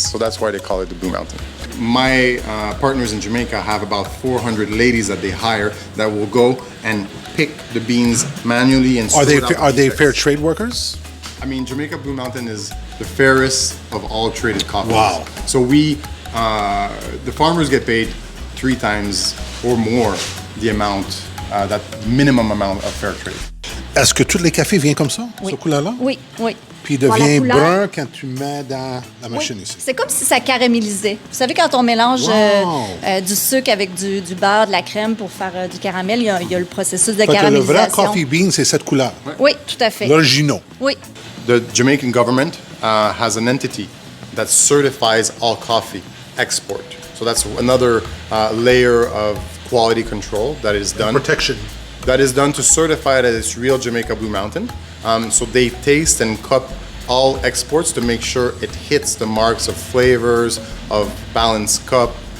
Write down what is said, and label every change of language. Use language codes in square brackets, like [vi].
[en] So that's why they call it the Blue Mountain. My partners in Jamaica have about 400 ladies that they hire that will go and pick the beans manually and Are they fair trade workers? I mean, Jamaica Blue Mountain is the fairest of all traded coffees. Wow. So the farmers get paid 3 times or more the amount, that minimum amount of fair trade. [fr] Est-ce que tous les cafés viennent comme ça, Oui. ce couleur-là? Oui, oui. Puis il devient brun quand tu mets dans la machine ici. C'est comme si ça caramélisait. Vous savez, quand on mélange du sucre avec du beurre, de la crème pour faire du caramel, il y a le processus de caramélisation. Le vrai [en] coffee bean, [fr] c'est cette couleur. Oui, tout à fait. L'original. Oui. [en] The Jamaican government has an entity that certifies all coffee export. So that's another layer of quality control that is done. Protection. That is done to certify that it's real Jamaica Blue Mountain. So they taste and cup all exports to make sure it hits the marks of flavors, of balanced cup,